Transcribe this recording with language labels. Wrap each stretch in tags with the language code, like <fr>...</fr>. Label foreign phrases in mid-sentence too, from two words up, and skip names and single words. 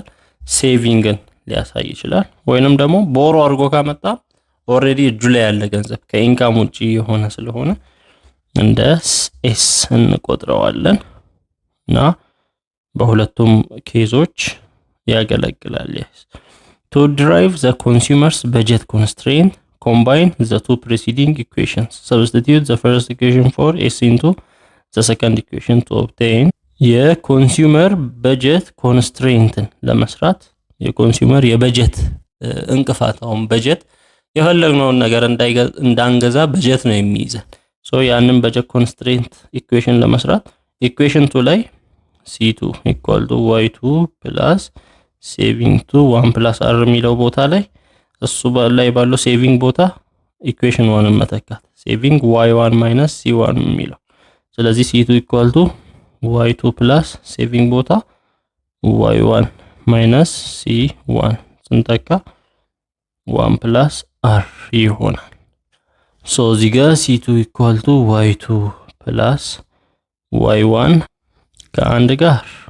<am>ሴቪንግን ሊያሳይ ይችላል። ወይንም ደግሞ ቦሮ አድርጎ ካመጣ ኦልሬዲ እጁ ላይ ያለ ገንዘብ ከኢንካም ውጪ የሆነ ስለሆነ እንደ ኤስ እንቆጥረዋለን እና በሁለቱም ኬዞች ያገለግላል።</am> <en>to derive the consumer's budget constraint, combine the two preceding equations. Substitute the first equation for s into the second equation to obtain</en> <am>የኮንሱመር በጀት ኮንስትሬንትን ለመስራት የኮንሱመር የበጀት እንቅፋት አሁን በጀት የፈለግነውን ነገር እንዳንገዛ በጀት ነው የሚይዘን። ሶ ያንን በጀት</am> <en>constraint equation</en> <am>ለመስራት ኢኩዌሽን 2 ላይ</am> <en>c2 equal to y2 plus saving to 1 plus r</en> <am>የሚለው ቦታ ላይ እሱ ላይ ባለው ሴቪንግ ቦታ ኢኩዌሽን 1 መተካት ሴቪንግ</am> <en>y1 minus c1</en> <am>የሚለው። ስለዚህ</am> <en>c2 equal to y2 plus</en> <am>ሴቪንግ ቦታ</am> <en>y1 minus c1</en> <am>ስንተካ</am> <en>1 plus r</en> <am>ይሆናል። ሶ እዚህ ጋር</am> <en>c2 equal to y2 plus y1</en> <am>ከአንድ ጋር</am>